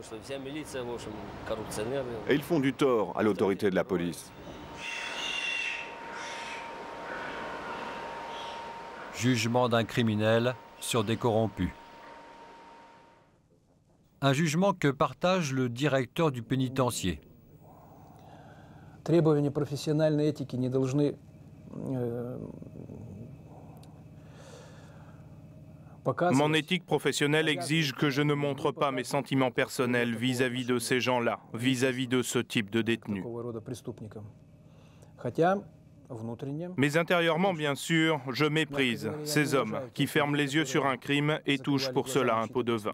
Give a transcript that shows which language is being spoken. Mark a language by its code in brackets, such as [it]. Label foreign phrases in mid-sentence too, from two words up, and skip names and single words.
[fr] Et ils font du tort à l'autorité de la police. Jugement d'un criminel sur des corrompus. Un jugement que partage le directeur du pénitencier. [ru] Требования профессиональной этики не должны [fr] Mon éthique professionnelle exige que je ne montre pas mes sentiments personnels vis-à-vis de ces gens-là, vis-à-vis de ce type de détenus. Mais intérieurement, bien sûr, je méprise ces hommes qui ferment les yeux sur un crime et touchent pour cela un pot de vin.